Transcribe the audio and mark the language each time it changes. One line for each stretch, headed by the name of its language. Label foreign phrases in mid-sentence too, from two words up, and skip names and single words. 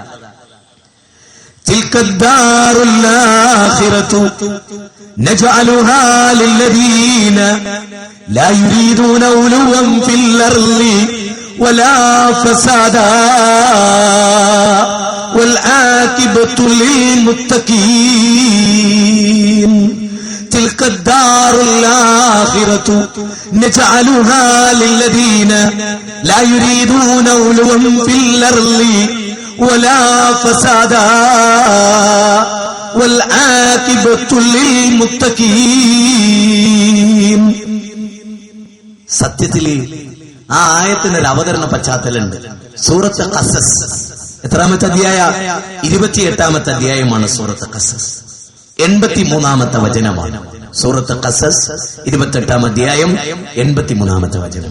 Arabic: تلك الدار الآخرة نجعلها للذين لا يريدون علوا في الأرض ولا فسادا والعاقبة للمتقين. تلك الدار الآخرة نجعلها للذين لا يريدون علوا في الأرض ولا فسادا والعاقبة للمتقين.
Malayalam: സത്യത്തിൽ ആ ആയത്തിനൊരു അവതരണ പശ്ചാത്തലമുണ്ട്. സൂറത്തുൽ ഖസസ് എത്രാമത്തെ അധ്യായ? 28-ാമത്തെ അധ്യായമാണ് സൂറത്ത് ഖസസ്. 83-ാമത്തെ വചനമാണ് സൂറത്ത് ഖസസ്. 28-ാം അധ്യായം 83-ാമത്തെ വചനം.